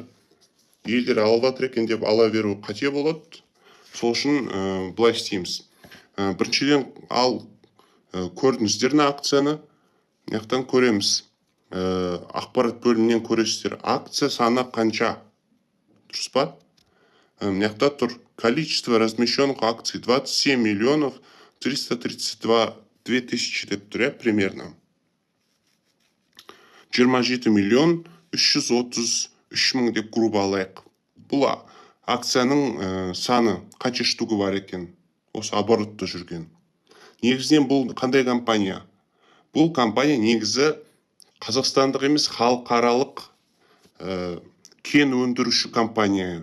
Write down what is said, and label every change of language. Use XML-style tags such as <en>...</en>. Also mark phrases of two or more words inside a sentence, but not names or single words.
<kk>Елдер алып жатыр екен деп ала беру қате болады. Сол үшін былай істейміз. Біріншіден көрдіңіздер акцияны, мынаяқтан көреміз. Ақпарат бөлімінен көресіздер. Акция саны қанша? Дұрыс па? Мынаяқта тұр.</kk> <ru>Количество размещенных акций 27 миллионов 332 тысячи</ru> <kk>деп тұр,</kk> <ru>примерно.</ru> <kk>27 миллион 333 мың деп грубо алайық. Бұл акцияның саны қанша штугы бар екен? Осы оборотта жүрген. Негізінен бұл қандай компания? Бұл компания негізі қазақстандық емес, халықаралық кен өндіруші компания.</kk>